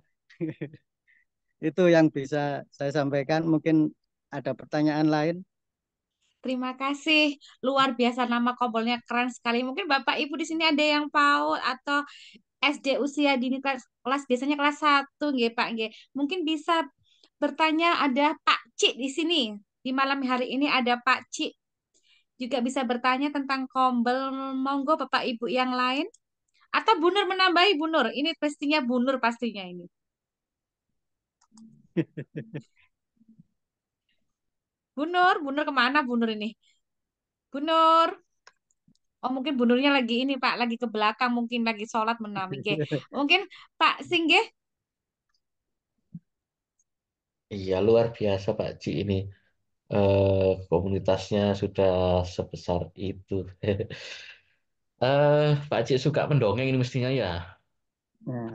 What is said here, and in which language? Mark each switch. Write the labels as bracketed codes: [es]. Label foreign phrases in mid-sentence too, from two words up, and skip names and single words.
[id] Itu yang bisa saya sampaikan. Mungkin ada pertanyaan lain. Terima kasih. Luar biasa nama kombolnya keren sekali. Mungkin Bapak Ibu di sini ada yang PAUD atau SD usia dini kelas biasanya kelas 1 nggih Pak nggih. Mungkin bisa bertanya ada Pak Cik di sini. Di malam hari ini ada Pak Cik juga bisa bertanya tentang kombel. Monggo Bapak Ibu yang lain atau Bu Nur menambahi Bu Nur. Ini pastinya Bu Nur pastinya ini. Bu Nur kemana Bu Nur ini? Bu Nur. Oh mungkin Bu Nurnya lagi ini Pak, lagi ke belakang mungkin lagi sholat menawi. Nggih. Mungkin Pak Singge. Iya, luar biasa Pak Ci ini. Komunitasnya sudah sebesar itu. Pak Ci suka mendongeng ini mestinya ya. Nah,